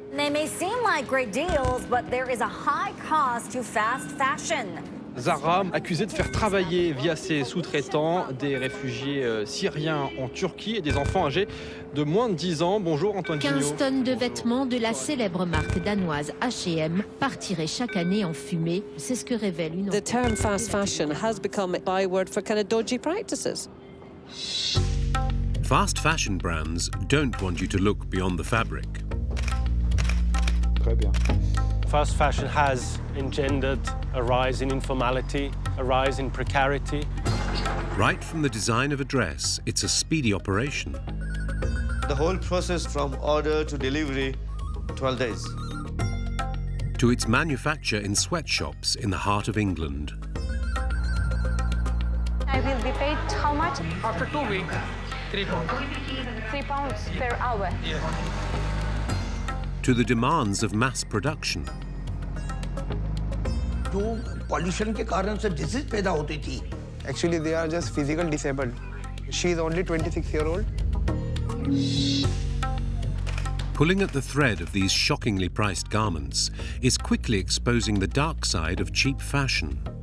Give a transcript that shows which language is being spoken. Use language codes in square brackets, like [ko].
[en] may seem like great deals, but there is a high cost to fast fashion. [fr] Zara, accusée de faire travailler via ses sous-traitants des réfugiés syriens en Turquie et des enfants âgés de moins de 10 ans. Bonjour Antoine Gignot. 15 tonnes de vêtements de la célèbre marque danoise H&M partiraient chaque année en fumée. C'est ce que révèle une enquête. [en] The term fast fashion has become a byword for kind of dodgy practices. Fast fashion brands don't want you to look beyond the fabric. [fr] Très bien. [en] Fast fashion has engendered a rise in informality, a rise in precarity. Right from the design of a dress, it's a speedy operation. The whole process from order to delivery, 12 days. To its manufacture in sweatshops in the heart of England. I will be paid how much? After 2 weeks, £3. £3 per hour. Yes. To the demands of mass production. [hi] जो pollution के कारण से disease पैदा होती थी. [en] Actually, they are just physically disabled. She is only 26-year-old. Pulling at the thread of these shockingly priced garments is quickly exposing the dark side of cheap fashion.